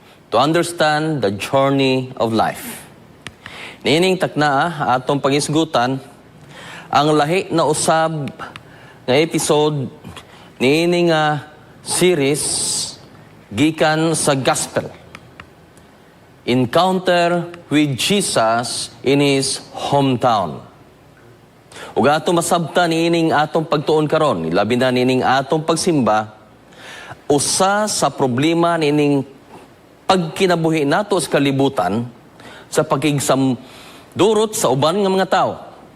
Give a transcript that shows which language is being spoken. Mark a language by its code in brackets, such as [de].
[en] To understand the journey of life. [ceb] Niining takna atong pangisgutan, ang lahi na usab nga episode niini nga series gikan sa gospel. [en] Encounter with Jesus in His hometown. [ceb] Ug ato masabta niining atong pagtuon karon, labi na niining atong pagsimba, usa sa problema niining pagkinabuhi nato sa kalibutan sa durot sa uban nga mga tao.